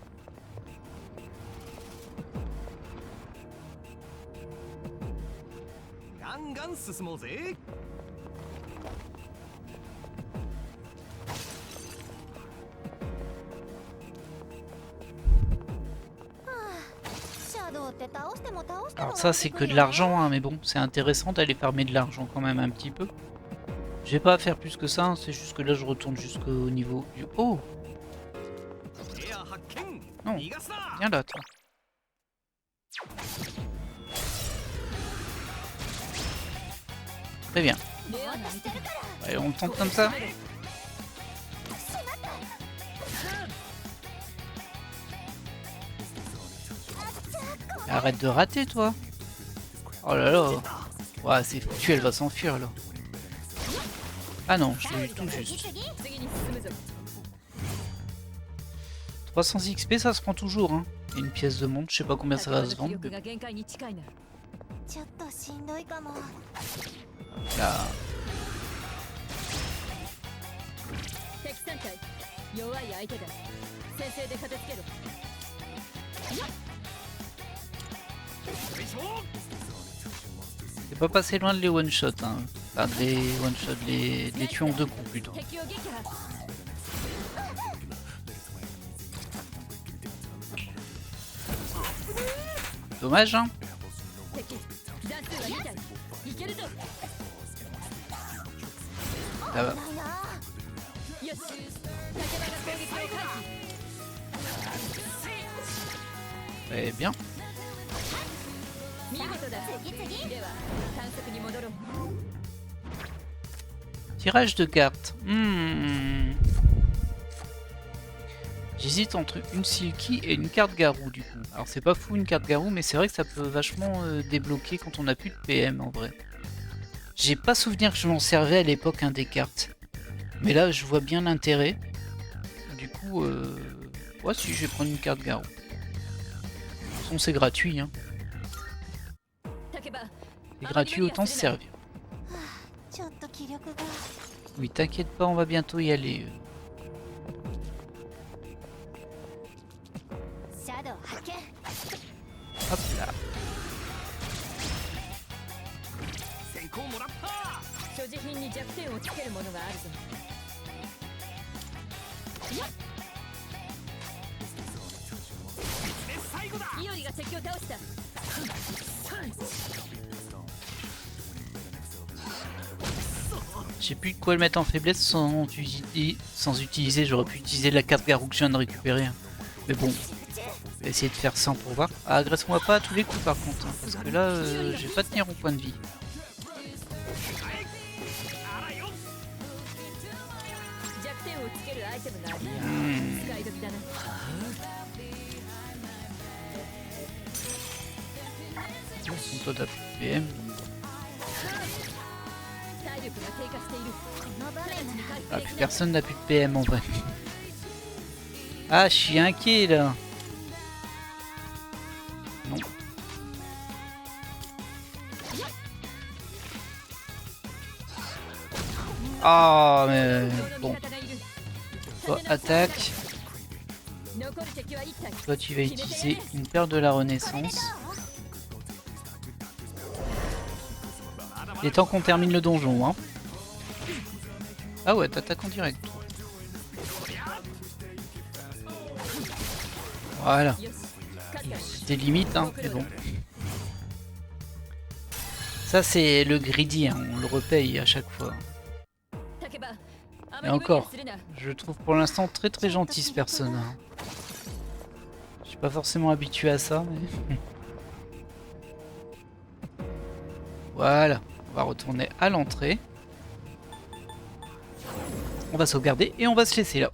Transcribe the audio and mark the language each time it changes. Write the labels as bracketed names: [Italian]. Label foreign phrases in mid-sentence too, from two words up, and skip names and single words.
[Japanese] ガンガン進もうぜ。シャドウって倒しても倒しても。 [French] Alors ça c'est que de l'argent, hein, mais bon, c'est intéressant d'aller farmer de l'argent quand même un petit peu. Je vais pas faire plus que ça, hein, c'est juste que là je retourne jusqu'au niveau du haut. [Japanese] エア発見。 [French] Non, [Japanese] 逃がすな。 [French] viens là toi. Très bien. [Japanese] レアな相手だ。 [French] Allez, on le tente comme ça. Arrête de rater toi. Oh là là. Ouais, c'est foutu, elle va s'enfuir là. Ah non, je l'ai eu tout juste. [Japanese] 次に進むぞ。 [French] 300 XP ça se prend toujours hein. Et une pièce de montre, je sais pas combien ça va se [Japanese] 気 [French] vendre. [Japanese] 力 [French] Mais [Japanese] が限界に近いな。ちょっとしんどいかも。 [French] là, [Japanese] 敵3体弱い相手だ。先制で片付けろ。 [French] c'est pas passé loin de les [English] one shot [French] hein. Enfin, de les [English] one shot, [French] de les tuer en 2 coups plutôt. [Japanese] 敵を撃破。 [French] Dommage hein. [Japanese] 敵段数は2体。いけるぞ。 [French] Ça va. [Japanese] ないな。よし。竹場が攻撃を回避。 [French] Très bien. [Japanese] 見事だ。次々。では探索に戻ろう。 [French] Tirage de cartes. J'hésite entre une Silky et une carte Garou du coup. Alors c'est pas fou une carte Garou, mais c'est vrai que ça peut vachement débloquer quand on a plus de PM en vrai. J'ai pas souvenir que je m'en servais à l'époque des cartes. Mais là je vois bien l'intérêt. Du coup, ouais si je vais prendre une carte Garou. De toute façon c'est gratuit hein. 竹場 C'est gratuit, autant se servir. [Japanese] ちょっと気力が。 [French] Oui t'inquiète pas, on va bientôt y aller. [Japanese] シャドウ発見。 [French] Hop là. [Japanese] 先行もらった。所持品に弱点をつけるものがあるぞ。で最後だ。イオリが敵を倒した。 [French] Je sais plus de quoi le mettre en faiblesse sans utiliser. J'aurais pu utiliser la carte Garou que je viens de récupérer. Hein. Mais bon, on va essayer de faire 100 pour voir. Ah, agresse-moi pas à tous les coups par contre. Hein, parce que là, je vais pas tenir mon point de vie. [Japanese] 弱点をつけるアイテムがある。使い時だな。 [French] Toi t'as plus de PM. [Japanese] 体力が低下している。この場面なら。 [French] Ah, plus personne n'a plus de PM en vrai. Ah, je suis inquiet là. Non. Ah, mais bon. Toi, attaque. [Japanese] 残る敵は1体。 [French] Toi, tu vas utiliser une paire de la Renaissance. Il est temps qu'on termine le donjon, hein. Ah ouais, t'attaques en direct. Voilà. [Japanese] よし勝ったよ [French] Des limites, hein, mais bon. Ça, c'est le greedy, hein, on le repaye à chaque fois. [Japanese] 竹場あま [French] Et [Japanese] り無理は [French] encore, [Japanese] するな [French] je le trouve pour l'instant très très gentil ce personnage. Je suis pas forcément habitué à ça, mais... Voilà, on va retourner à l'entrée. On va sauvegarder et on va se laisser là.